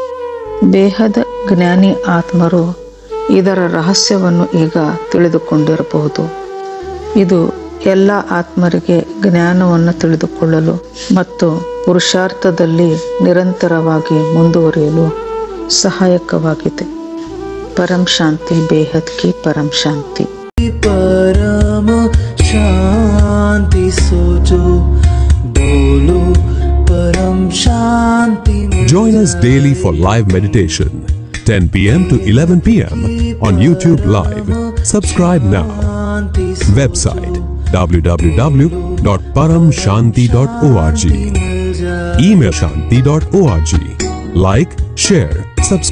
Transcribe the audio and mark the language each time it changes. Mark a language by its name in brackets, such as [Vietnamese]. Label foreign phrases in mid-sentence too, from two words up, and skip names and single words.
[Kannada] ದೇಹದ ಜ್ಞಾನಿ ಆತ್ಮರು ಇದರ ರಹಸ್ಯವನ್ನು ಈಗ ತಿಳಿದುಕೊಂಡಿರಬಹುದು. ಇದು ಎಲ್ಲ ಆತ್ಮರಿಗೆ ಜ್ಞಾನವನ್ನು ತಿಳಿದುಕೊಳ್ಳಲು ಮತ್ತು ಪುರುಷಾರ್ಥದಲ್ಲಿ ನಿರಂತರವಾಗಿ ಮುಂದುವರಿಯಲು ಸಹಾಯಕವಾಗಿದೆ. [Hindi] परम शांति बेहद की परम शांति. परम शांति सोचो बोलो परम शांति. [English] Join us daily for live meditation, 10 p.m. to 11 p.m. on YouTube Live. Subscribe now. Website www.paramshanti.org. Email shanti.org. Like, share, subscribe.